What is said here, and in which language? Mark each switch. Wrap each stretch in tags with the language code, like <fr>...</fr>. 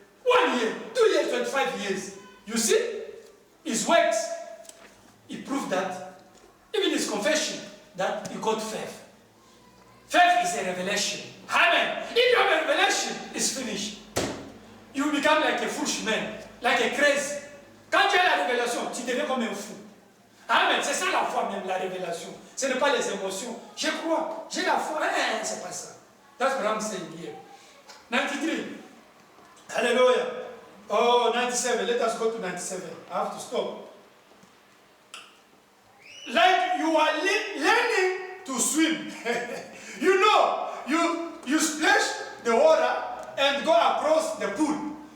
<en>1 year, 2 years, 25 years. You see? His works, he proved that. Even his confession, that he got faith. Faith is a revelation. Amen. If you have a revelation, it's finished. You become like a foolish man, like a crazy.</en> <fr>Quand tu as la révélation, tu deviens comme un fou. Amen. C'est ça la foi même, la révélation. Ce n'est pas les émotions. Je crois, j'ai la foi. C'est pas ça.</fr> <en>That's what I'm saying here. 93. Hallelujah. Oh, 97. Let us go to 97. I have to stop. Like you are learning to swim. You know, you splash the water and go across the pool.</en>